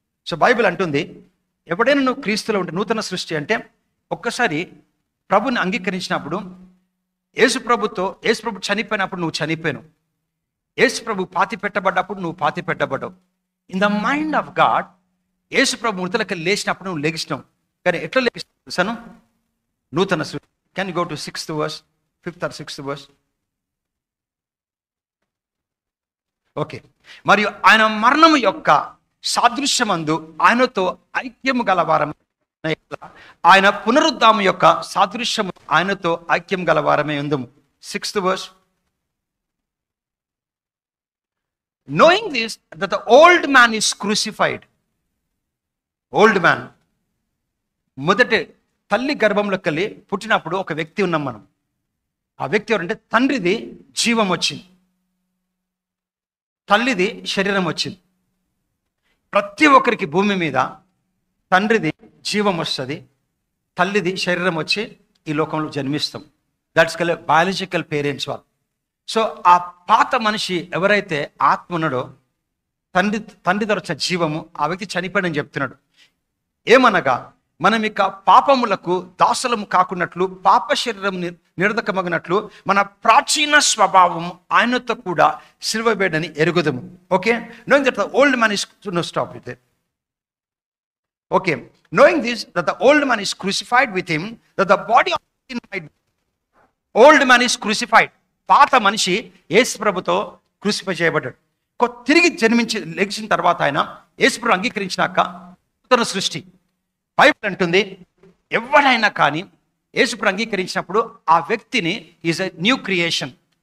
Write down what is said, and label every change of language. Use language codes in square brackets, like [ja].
[te] So Bible అంటుంది, ఎప్పుడైనా నువ్వు క్రీస్తులో ఉంటే నూతన సృష్టి అంటే ఒక్కసారి ప్రభుని అంగీకరించినప్పుడు, యేసు ప్రభు చనిపోయినప్పుడు నువ్వు చనిపోయావు, యేసు ప్రభు పాతి పెట్టబడ్డప్పుడు నువ్వు పాతి పెట్టబడ్డావు. In the mind of God యేసు ప్రభు మృతులకి లేచినప్పుడు నువ్వు లెగిసినావు. కానీ ఎట్లా లెగిస్తాను? నూతన సృష్టి. [en] Can go to 6th verse, 5th or 6th verse. Okay. [te] మరియు ఆయన మరణము యొక్క సాదృశ్యమందు ఆయనతో ఐక్యము గలవారం, ఆయన పునరుద్ధాము యొక్క సాదృశ్యము ఆయనతో ఐక్యం గలవారమే ఉందము. [en] 6th verse. Knowing this, that the old man is crucified. [te] Old man, మొదటి తల్లి గర్భంలోకి వెళ్ళి పుట్టినప్పుడు ఒక వ్యక్తి ఉన్నాం మనం. ఆ వ్యక్తి ఎవరంటే తండ్రిది జీవం వచ్చింది, తల్లిది శరీరం వచ్చింది. ప్రతి ఒక్కరికి భూమి మీద తండ్రిది జీవం వస్తుంది, తల్లిది శరీరం వచ్చి ఈ లోకంలో జన్మిస్తాం. దట్స్ కల్ బయాలజికల్ పేరెంట్స్ వాళ్ళు. సో ఆ పాత మనిషి ఎవరైతే ఆత్మ ఉన్నాడో, తండ్రి ద్వారా వచ్చిన జీవము, ఆ వ్యక్తి చనిపోయాడని చెప్తున్నాడు. ఏమనగా మనం ఇక పాపములకు దాసులము కాకున్నట్లు, పాప శరీరం నిరర్ధకమగినట్లు మన ప్రాచీన స్వభావము ఆయనతో కూడా సిలువబెట్టని ఎరుగుదము. [en] Okay, knowing that the old man is stop with it. Okay, knowing this, that the old man is crucified with him, that the body of sin might. Old man is crucified. [te] పాత మనిషి యేసు ప్రభుతో crucify చేయబడ్డాడు. తిరిగి జన్మించి లెగిసిన తర్వాత ఆయన యేసు ప్రభు అంగీకరించినాక నూతన సృష్టి. బైబిల్ అంటుంది, ఎవరైనా కానీ యేసు ప్రభు అంగీకరించినప్పుడు ఆ వ్యక్తిని ఈజ్ ఎ న్యూ క్రియేషన్.